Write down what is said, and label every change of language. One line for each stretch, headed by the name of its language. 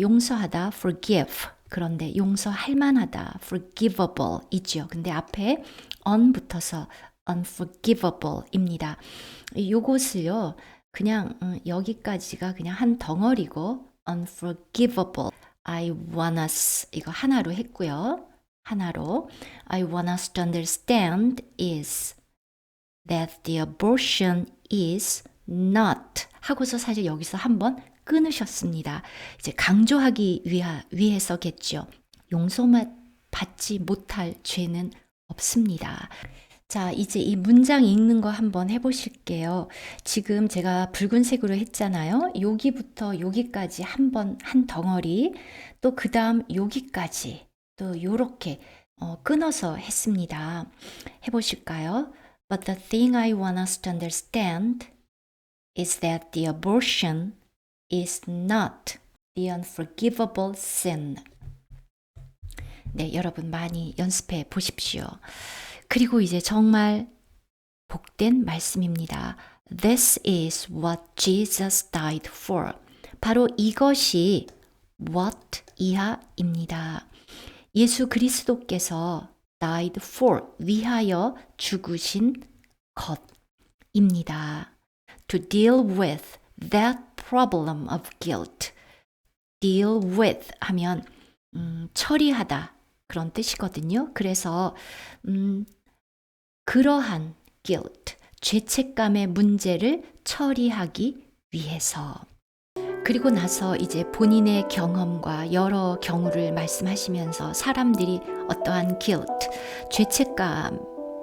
Korean: 용서하다, forgive. 그런데 용서할 만하다, forgivable 이죠. 근데 앞에 on 붙어서 unforgivable입니다. 요것을요, 그냥 여기까지가 그냥 한 덩어리고 unforgivable.
English: I want us
Korean: 이거 하나로 했고요. 하나로
English: I want us to understand is that the abortion is not
Korean: 하고서 사실 여기서 한번 끊으셨습니다. 이제 강조하기 위해서겠죠. 용서만 받지 못할 죄는 없습니다. 자, 이제 이 문장 읽는 거 한번 해보실게요. 지금 제가 붉은색으로 했잖아요. 여기부터 여기까지 한번 한 덩어리, 또 그 다음 여기까지 또 요렇게 끊어서 했습니다. 해보실까요?
English: But the thing I want us to understand is that the abortion is not the unforgivable sin.
Korean: 네, 여러분 많이 연습해 보십시오. 그리고 이제 정말 복된 말씀입니다.
English: This is what Jesus died for.
Korean: 바로 이것이 what 이하입니다. 예수 그리스도께서
English: died for
Korean: 위하여 죽으신 것입니다.
English: To deal with that problem of guilt. deal with
Korean: 하면 처리하다 그런 뜻이거든요. 그래서 그러한 guilt, 죄책감의 문제를 처리하기 위해서 그리고 나서 이제 본인의 경험과 여러 경우를 말씀하시면서 사람들이 어떠한 guilt, 죄책감을